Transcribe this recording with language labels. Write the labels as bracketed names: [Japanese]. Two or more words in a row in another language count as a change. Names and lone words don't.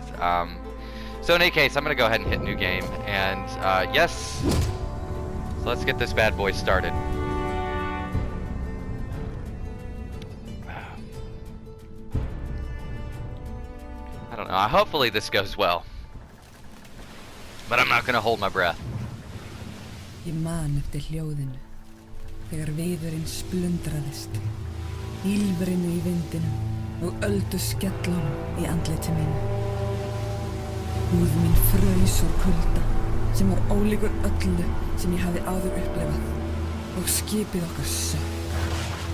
[English] So in any case, I'm going to go ahead and hit new game, and yes, so let's get this bad boy started. I don't know, hopefully this goes well, but I'm not going to hold my breath. [Icelandic] Ég man eftir hljóðinu, þegar viðurinn splundraðist, ýlfrinu í vindinum og öldu skellunum í andliti mínu. Húð mín fraus úr kulda, sem var ólíkur öllu sem ég hafði áður upplifað, og skipið okkar sökk.